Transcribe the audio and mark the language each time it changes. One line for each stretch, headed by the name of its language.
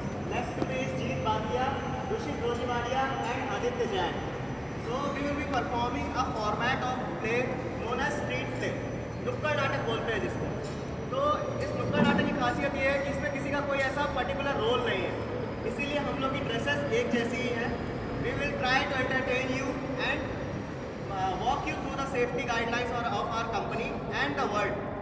English: Left to me is Jeet Badia, Rushik Rojiwadia and Aditya Jain. So we will be performing a format of play known as street play.
Hindi: नुक्कड़ नाटक बोलते हैं जिसको. तो इस नुक्कड़ नाटक की खासियत ये है कि इसमें किसी का कोई ऐसा पर्टिकुलर रोल नहीं है, इसीलिए हम लोग की ड्रेसेस एक जैसी ही हैं.
English: We will try to entertain you and walk you through the safety guidelines of our company and the world.